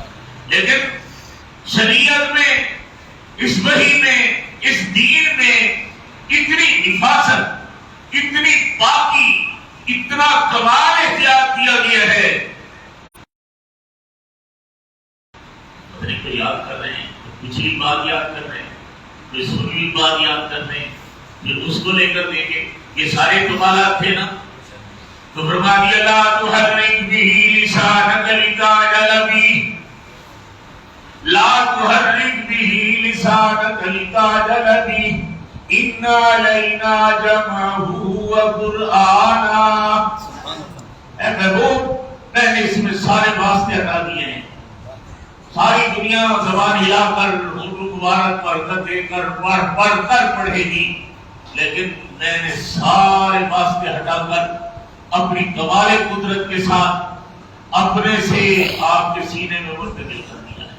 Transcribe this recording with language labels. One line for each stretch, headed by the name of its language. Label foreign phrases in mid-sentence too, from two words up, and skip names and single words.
Urdu: لیکن شریعت میں، اس وحی میں، اس دین میں اتنی حفاظت، اتنی پاکی، اتنا کمال احتیاط کیا گیا ہے۔ پتہ کو یاد کر رہے ہیں، پچھلی بات یاد کر رہے ہیں، کوئی سنوی بات یاد کر رہے ہیں، پھر اس کو لے کر دیں گے۔ یہ سارے کمالات تھے نا، تو فرما دیا
Arabic: لا تحرک به لسانک لتعجل به، لا تحرک به لسانک لتعجل به، ان علینا جمعہ وقرآنا۔
Urdu: اے محبوب، میں نے اس میں سارے واسطے ہٹا دیے ہیں، ساری دنیا زبان ہلا کر حضور مبارک برکت دے کر پڑھ کر پڑھے گی، لیکن میں نے سارے واسطے ہٹا کر اپنی کمال قدرت کے ساتھ اپنے سے آپ کے سینے میں منتقل کر دیا ہے.